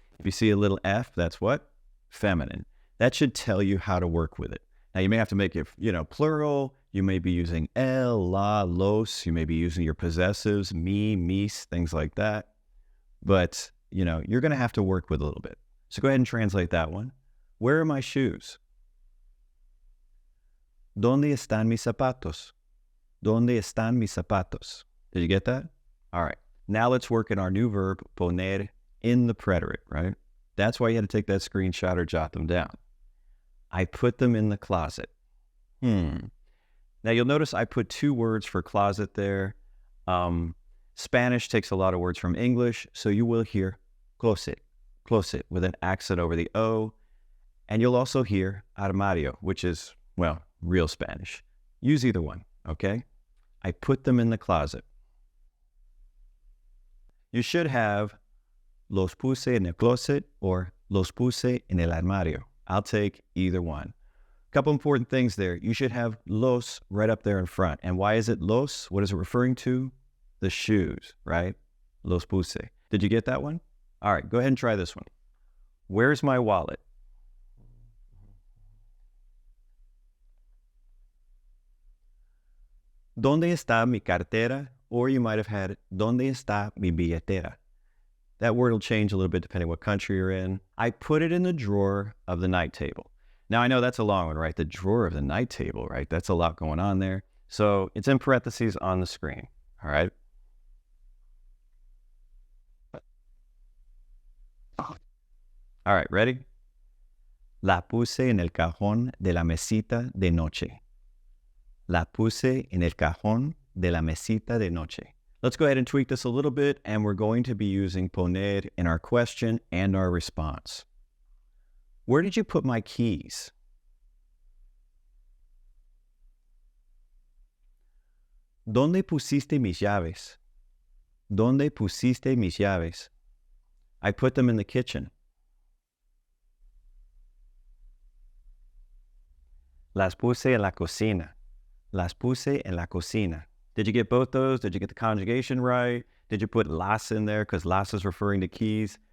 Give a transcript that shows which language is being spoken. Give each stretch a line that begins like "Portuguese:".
English: If you see a little F, that's what? Feminine. That should tell you how to work with it. Now, you may have to make it, plural. You may be using el, la, los. You may be using your possessives, me, mis, things like that. But, you're going to have to work with a little bit. So go ahead and translate that one. Where are my shoes?
Spanish: ¿Dónde están mis zapatos? ¿Dónde están mis zapatos?
English: Did you get that? All right. Now let's work in our new verb, poner, in the preterite, right? That's why you had to take that screenshot or jot them down. I put them in the closet. Now you'll notice I put 2 words for closet there. Spanish takes a lot of words from English, so you will hear closet with an accent over the O. And you'll also hear armario, which is, well, real Spanish. Use either one, okay? I put them in the closet. You should have
Spanish: los puse en el closet or los puse en el armario.
English: I'll take either one. A couple important things there. You should have los right up there in front. And why is it los? What is it referring to? The shoes, right?
Spanish: Los puse.
English: Did you get that one? All right, go ahead and try this one. Where's my wallet?
Spanish: ¿Dónde está mi cartera? Or you might have had, ¿Dónde está mi billetera?
English: That word will change a little bit depending what country you're in. I put it in the drawer of the night table. Now, I know that's a long one, right? The drawer of the night table, right? That's a lot going on there. So it's in parentheses on the screen, all right? All right, ready?
Spanish: La puse en el cajón de la mesita de noche. La puse en el cajón de la mesita de noche.
English: Let's go ahead and tweak this a little bit, and we're going to be using poner in our question and our response. Where did you put my keys?
Spanish: ¿Dónde pusiste mis llaves? ¿Dónde pusiste mis llaves?
English: I put them in the kitchen.
Spanish: Las puse en la cocina. Las puse en la cocina.
English: Did you get both those? Did you get the conjugation right? Did you put las in there because las is referring to keys?